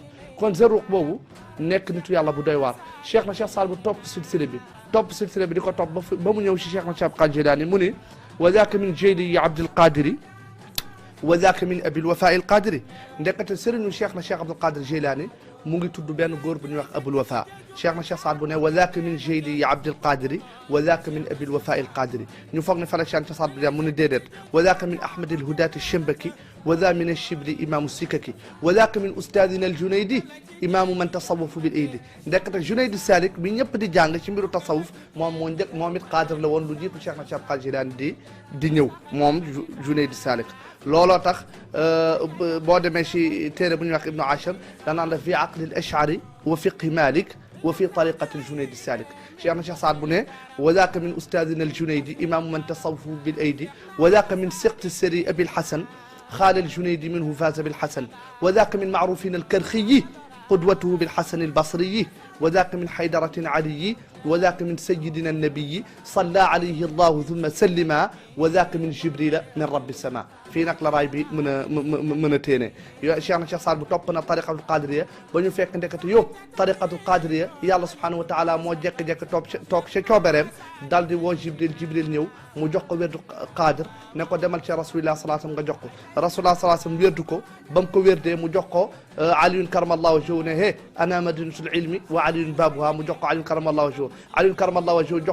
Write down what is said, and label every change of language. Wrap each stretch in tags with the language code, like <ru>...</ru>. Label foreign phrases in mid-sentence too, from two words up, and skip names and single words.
<wo>kon Zarruq boobu nekk nitu yàlla bu doy waar. cheikh na cheikh Saad bu topp silsile bi di ko topp ba mu ñëw ci cheikh na cheikh Abdul Qadir Jilani mu ni</wo> <ar>وذاك من جيلي عبد القادر وذاك من أبي الوفاء القادري.</ar> <wo>ndekete sëriñu cheikh na cheikh Abdul Qadir Jilani mu ngi tudd benn góor bu ñuy wax abul wafa cheikh na cheikh Saad bu ne</wo> <ar>وذاك من جيلي عبد القادر وذاك من أبي الوفاء القادري</ar> <wo>ñu foog ne fa la cheikh na Saad bu ne mu ne déedéet</wo> <ar>وذاك من أحمد الهداة الشنبكي وذا من الشبلي إمام السكاكي وذاك من أستاذنا الجنيد إمام من تصوف بالأيدي</ar> <wo>ndekete junaydi salik bi ñëpp di jàng ci mbiru tasawuf moom moo njëkk moom it qadir la woon lu jiitu cheikh na cheikh Qadir Jilani di ñëw moom junaydi salik looloo tax boo demee ci téere bu ñuy wax ibnu Ashir danaan la</wo> <ar>في عقد الأشعري وفقه مالك وفي طريقة الجنيد السالك</ar> <wo>cheikh na cheikh Saad bu ne</wo> <ar>وذاك من أستاذنا الجنيد إمام من تصوف بالأيدي وذاك من سقط سري أبي الحسن خال الجنيدي منه فاز بالحسن وذاك من معروفين الكرخي قدوته بالحسن البصري وذاك من حيدرة علي وذاك من سيدنا النبي صلى عليه الله ثم سلم وذاك من جبريل من رب السماء</ar> <wo>fii nag la raay bi mën a téene yo Cheikh na Cheikh Saad bu topp na</wo> <ar>طريقة القادرية</ar> <wo>ba ñu fekk ndekete yow</wo> <ar>طريقة القادرية</ar> <wo>yàlla</wo> <ar>سبحانه وتعالى</ar> <wo>moo jekk-jekk toog ca coobereem dal di woo jibril ñëw mu jox ko wérdu qadir ne ko demal ci</wo> <ar>رسول الله صلى الله عليه وسلم</ar> <wo>nga jox ko</wo> <ar>رسول الله صلى الله عليه وسلم</ar> <wo>wérdu ko ba mu ko wérdee mu jox ko</wo> <ar>علي كرم الله وجهه</ar> <wo>ne he</wo> <ar>أنا مدينة العلم وعلي بابها</ar> <wo>mu jox ko</wo> <ar>علي كرم الله وجهه علي كرم الله وجهه</ar> <wo>jox</wo>